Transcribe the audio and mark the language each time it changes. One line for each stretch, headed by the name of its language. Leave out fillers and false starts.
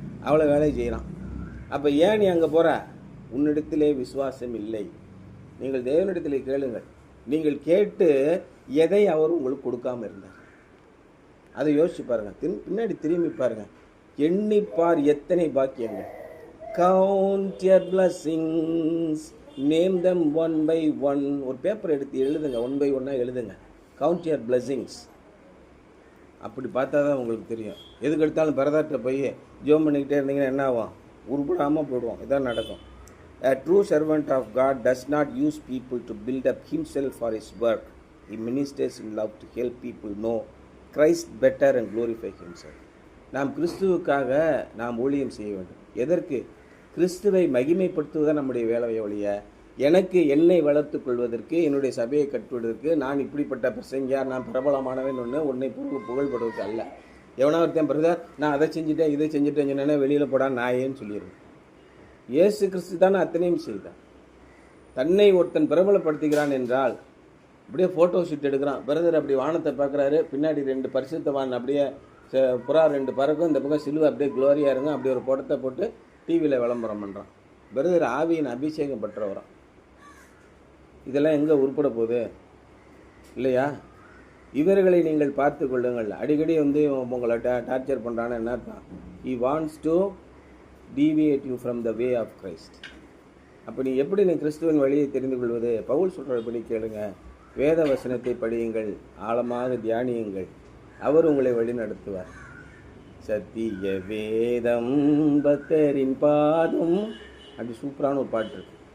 Tamil: அவ்வளோ வேலையை செய்கிறான். அப்போ ஏன் நீ அங்கே போகிற? உன்னிடத்திலே விசுவாசம் இல்லை. நீங்கள் தேவனிடத்திலே கேளுங்கள். நீங்கள் கேட்டு எதை அவர் உங்களுக்கு கொடுக்காமல் இருந்தார், அதை யோசிச்சு பாருங்கள். பின்னாடி திரும்பி பாருங்கள், எண்ணிப்பார் எத்தனை பாக்கியங்கள்.
English: Count your blessings, name them one by one.
Tamil: ஒரு பேப்பர் எடுத்து எழுதுங்க, ஒன் பை ஒன்னாக எழுதுங்க.
English: Count your blessings.
Tamil: அப்படி பார்த்தா தான் உங்களுக்கு தெரியும். எதுக்கு எடுத்தாலும் பரதாட்ட போய் ஜோம் பண்ணிக்கிட்டே இருந்தீங்கன்னா என்ன ஆகும்? உருப்படாமல் போயிடுவோம். இதான் நடக்கும்.
English: A true servant of God does not use people to build up himself for his work. He ministers in love to help people know Christ better and glorify himself.
Tamil: நாம் கிறிஸ்துவுக்காக நாம் ஊழியம் செய்ய வேண்டும். எதற்கு? கிறிஸ்துவை மகிமைப்படுத்துவதுதான் நம்முடைய வேலையை ஒழிய, எனக்கு என்னை வளர்த்து கொள்வதற்கு, என்னுடைய சபையை கட்டுவதற்கு, நான் இப்படிப்பட்ட பிரசங்கியார், நான் பிரபலமானவன் உன்னை புகழ்படுவதற்கு அல்ல. எவனா ஒருத்தன் பிரதர் நான் அதை செஞ்சுட்டேன் இதை செஞ்சுட்டேன் சொன்னேன்னா வெளியில் போடா நாயேன்னு சொல்லிடுவேன். இயேசு கிறிஸ்து தானே அத்தனையும் செய்தார். தன்னை ஒருத்தன் பிரபலப்படுத்துகிறான் என்றால், அப்படியே ஃபோட்டோ ஷூட் எடுக்கிறான். பிரதர் அப்படி வானத்தை பார்க்குறாரு, பின்னாடி 2 பரிசுத்தவான் அப்படியே புறா 2 பறக்கும், இந்த பக்கம் சிலுவை அப்படியே குளோரியாக இருங்க, அப்படி ஒரு படத்தை போட்டு டிவியில் விளம்பரம் பண்ணுறான். பிரதர் ஆவியின் அபிஷேகம் பெற்றவரான். இதெல்லாம் எங்கே உருப்பட போகுது இல்லையா? இவர்களை நீங்கள் பார்த்து கொள்ளுங்கள். அடிக்கடி உங்களை டார்ச்சர் பண்ணுறான்னு என்ன அர்த்தம்?
English: He wants to deviate you from the way of Christ.
Tamil: அப்போ நீ எப்படி நீ கிறிஸ்துவின் வழியை தெரிந்து கொள்வது? பவுல் சொல்கிறபடி கேளுங்க. வேத வசனத்தை படியுங்கள், ஆழமாக தியானியுங்கள், அவர் உங்களை வழி நடத்துவார். சத்திய வேதம் பக்தரின் பாதம், அப்படி சூப்பரான ஒரு பாட்டு இருக்கு.